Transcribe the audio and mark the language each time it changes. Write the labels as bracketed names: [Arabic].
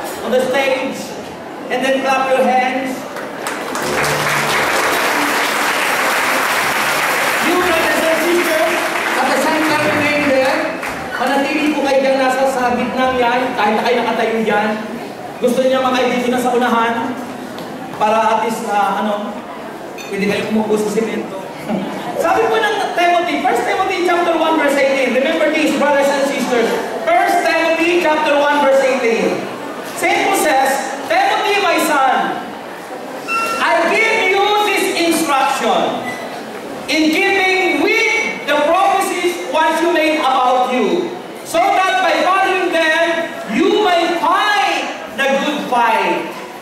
[English] on the stage, and then clap your hands. You brothers and sisters, at the same time remain there. [Filipino] Manatili po kayo dyan nasa sa gitnang yan, kahit na kayo nakatayo dyan. Gusto niya makaibig na sa unahan para at least pwede kayo umupo sa simento. Sabi po ng Timothy, 1 Timothy chapter 1 verse 18. [English] Remember these, brothers and sisters. 1 Timothy chapter 1 verse 18. St. Paul says, Timothy, my son, I give you this instruction in keeping with the prophecies once you made about you, so that by following them, you may fight the good fight.